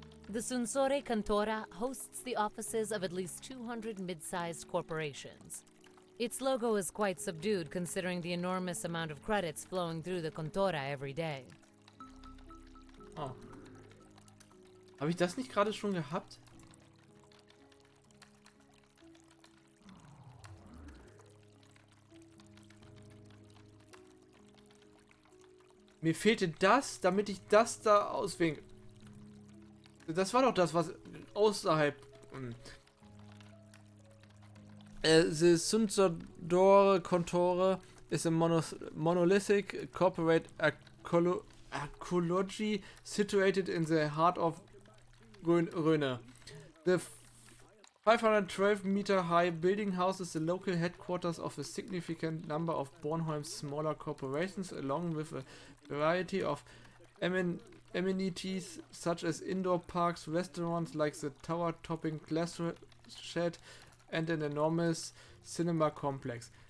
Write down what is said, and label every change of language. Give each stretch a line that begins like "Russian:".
English: The Unsere Cantora hosts the offices of at least 200 mid-sized corporations. Its logo is quite subdued considering the enormous amount of credits flowing through the Cantora every day. Oh.
German: Habe ich das nicht gerade schon gehabt? Mir fehlte das, damit ich das da auswählen. Das war doch das, was außerhalb.
English: The Unsere Contore is a monolithic corporate ecology situated in the heart of Rhone. The 512-meter high building houses the local headquarters of a significant number of Bornholm's smaller corporations, along with a variety of amenities such as indoor parks, restaurants like the tower-topping glass shed, and an enormous cinema complex.